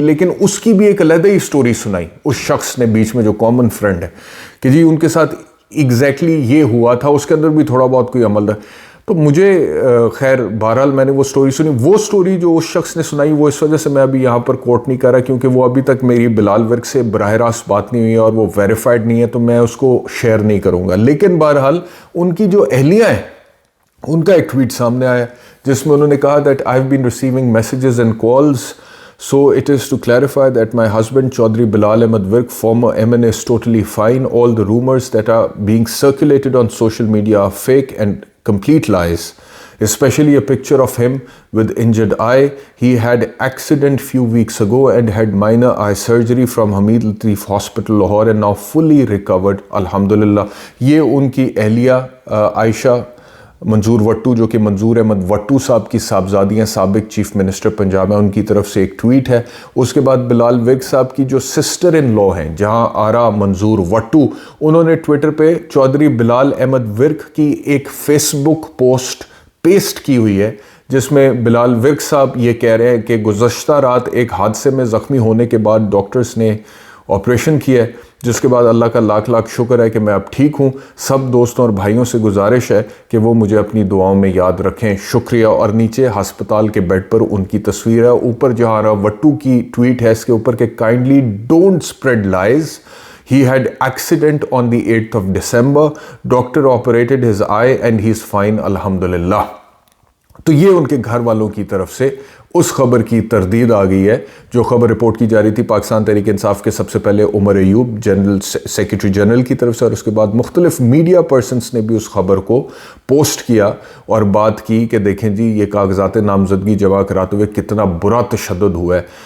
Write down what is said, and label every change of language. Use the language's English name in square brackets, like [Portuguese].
[Urdu] لیکن اس کی بھی ایک علیحدہ ہی سٹوری سنائی اس شخص نے بیچ میں جو کامن فرینڈ ہے, کہ جی ان کے ساتھ ایگزیکٹلی یہ ہوا تھا, اس کے اندر بھی تھوڑا بہت کوئی عمل رہا. تو مجھے خیر بہرحال میں نے وہ سٹوری سنی. وہ سٹوری جو اس شخص نے سنائی وہ اس وجہ سے میں ابھی یہاں پر کوٹ نہیں کر رہا, کیونکہ وہ ابھی تک میری بلال ورک سے براہ راست بات نہیں ہوئی ہے اور وہ ویریفائڈ نہیں ہے, تو میں اس کو شیئر نہیں کروں گا. لیکن بہرحال ان کی جو اہلیہ ہیں ان کا ایک ٹویٹ سامنے آیا جس میں انہوں نے کہا [English] that I've been receiving messages and calls, so it is to clarify that my husband Chaudhry Bilal Ahmed Virk, former MN, is totally fine. All the rumors that are being circulated on social media are fake and complete lies, especially a picture of him with injured eye. He had accident few weeks ago and had minor eye surgery from Hamid Lateef Hospital Lahore and now fully recovered, alhamdulillah. [Urdu] یہ ان کی اہلیہ عائشہ منظور وٹو, جو کہ منظور احمد وٹو صاحب کی صاحبزادی ہیں, سابق chief minister Punjab ہیں, ان کی طرف سے ایک ٹویٹ ہے. اس کے بعد بلال ورک صاحب کی جو سسٹر ان لا ہیں جہاں آرا منظور وٹو, انہوں نے ٹویٹر پہ چودھری بلال احمد ورک کی ایک فیس بک پوسٹ پیسٹ کی ہوئی ہے, جس میں بلال ورک صاحب یہ کہہ رہے ہیں کہ گزشتہ رات ایک حادثے میں زخمی ہونے کے بعد ڈاکٹرز نے آپریشن کیا ہے, جس کے بعد اللہ کا لاکھ لاکھ شکر ہے کہ میں اب ٹھیک ہوں. سب دوستوں اور بھائیوں سے گزارش ہے کہ وہ مجھے اپنی دعاؤں میں یاد رکھیں, شکریہ. اور نیچے ہسپتال کے بیڈ پر ان کی تصویر ہے. اوپر جہاں آرا وٹو کی ٹویٹ ہے اس کے اوپر کہ [English] Kindly don't spread lies. He had accident on the 8th of December. Doctor operated his eye and he is fine, alhamdulillah. [Urdu] تو یہ ان کے گھر والوں کی طرف سے اس خبر کی تردید آ گئی ہے جو خبر رپورٹ کی جا رہی تھی پاکستان تحریک انصاف کے سب سے پہلے Omar Ayub general secretary general کی طرف سے, اور اس کے بعد مختلف میڈیا پرسنس نے بھی اس خبر کو پوسٹ کیا اور بات کی کہ دیکھیں جی یہ کاغذات نامزدگی جمع کراتے ہوئے کتنا برا تشدد ہوا ہے.